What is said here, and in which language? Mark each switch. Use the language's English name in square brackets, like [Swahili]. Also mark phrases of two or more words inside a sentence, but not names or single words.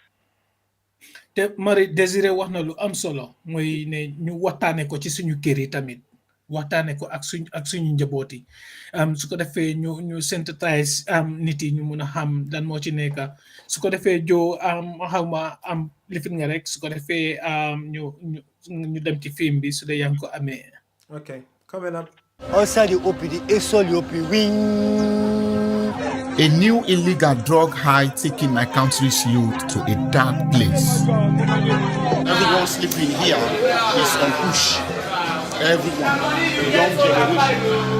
[Wolof] te Marie Désiré wax na lu am solo mooy ne ñu waxtaane ko ci suñu kër yi tamit waxtaane ko ak suñu njaboot yi su ko defee ñu synthétise nit yi ñu mun a xam lan moo ci nekk su ko defee joo xawma am lifin nga rek su ko defee ñu dem ci film bi su dee yaa ngi ko amee. [English] Okay, coming up. Outside the OPD, inside the OPD, A new illegal drug high taking my country's youth to a dark place. Everyone sleeping here is on KUSH. Everyone, the young generation.